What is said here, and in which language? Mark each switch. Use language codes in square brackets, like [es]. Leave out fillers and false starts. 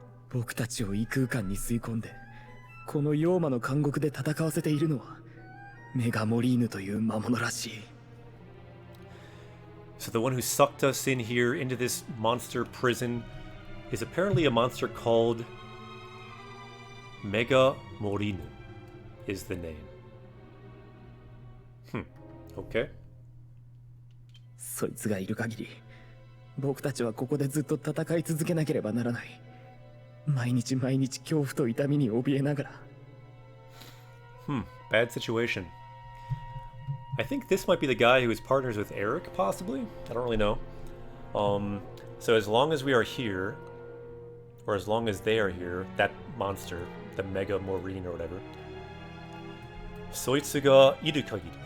[ja] 僕たちを異空間に吸い込んで、この妖魔の監獄で戦わせているのは、メガモリーヌという魔物らしい。 [en] So the one who sucked us in here into this monster prison is apparently a monster called Mega Morinu is the name. Okay. [ja] そいつがいる限り、僕たちはここでずっと戦い続けなければならない。毎日毎日恐怖と痛みに怯えながら。 [en] Bad situation. I think this might be the guy who is partners with Eric, possibly? I don't really know. So as long as we are here, or as long as they are here, that monster, the Mega Morine or whatever, [ja] Soitsu ga iru kagiri.